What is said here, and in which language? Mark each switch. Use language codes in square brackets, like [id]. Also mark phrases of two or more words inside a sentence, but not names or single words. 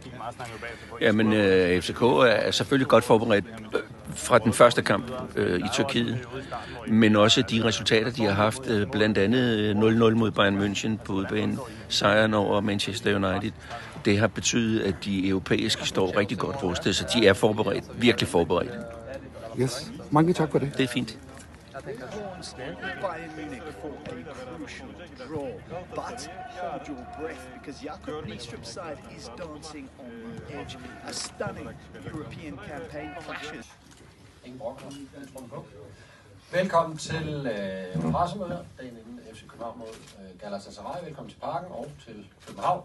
[da] Jamen, FCK er selvfølgelig godt forberedt fra den første kamp i Tyrkiet, men også de resultater, de har haft, blandt andet 0-0 mod Bayern München på udbanen, sejren over Manchester United. Det har betydet, at de europæiske står rigtig godt rustet, så de er forberedt, virkelig forberedt. Yes. Mange tak for det. Det er fint. [en] Bayern Munich for a crucial draw, but hold your breath because Jakob Niestrup's side is dancing on the edge. A stunning European campaign clashes. [da] Velkommen til pressemøder, dagen inden FC København mod Galatasaray. Velkommen til Parken og til København.